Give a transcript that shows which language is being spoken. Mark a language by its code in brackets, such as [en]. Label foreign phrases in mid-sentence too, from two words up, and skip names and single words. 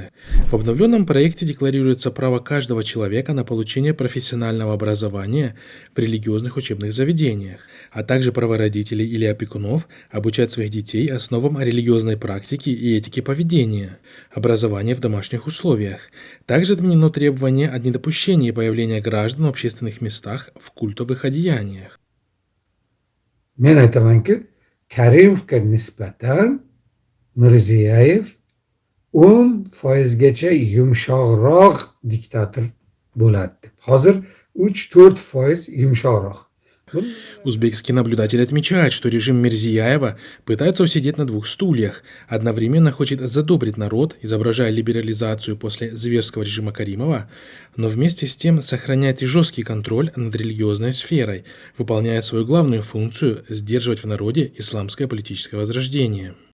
[ru] В обновленном проекте декларируется право каждого человека на получение профессионального образования в религиозных учебных заведениях, а также право родителей или опекунов обучать своих детей основам религиозной практики и этики поведения, образования в домашних условиях. Также отменено требование о недопущении появления граждан в общественных местах в культовых одеяниях. [uz] Men aytaman ki, Karimovga nisbatan Mirziyoyev 10%gacha yumshoqroq diktator bo'ladi deb. Hozir 3-4% yumshoqroq. [ru] Узбекский наблюдатель отмечает, что режим Мирзияева пытается усидеть на двух стульях, одновременно хочет задобрить народ, изображая либерализацию после зверского режима Каримова, но вместе с тем сохраняет и жесткий контроль над религиозной сферой, выполняя свою главную функцию – сдерживать в народе исламское политическое возрождение.